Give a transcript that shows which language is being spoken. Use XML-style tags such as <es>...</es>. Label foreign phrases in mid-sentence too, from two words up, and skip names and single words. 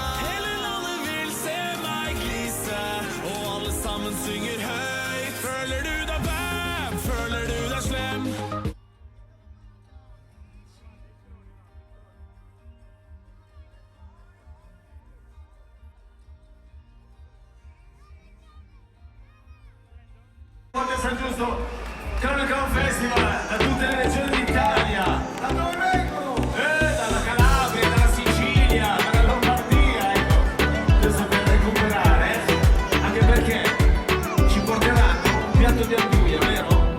<no>Hele landet vil se meg glise, og alle sammen synger høyt. Føler du deg bad? Føler du deg slem?</no> <it>San Giusto Cronicon Festival da tutte le regioni d'Italia. Da dove vengono? Dalla Calabria, dalla Sicilia, dalla Lombardia, ecco. Questo per recuperare, anche perché ci porteranno un piatto di anduia, vero?</it>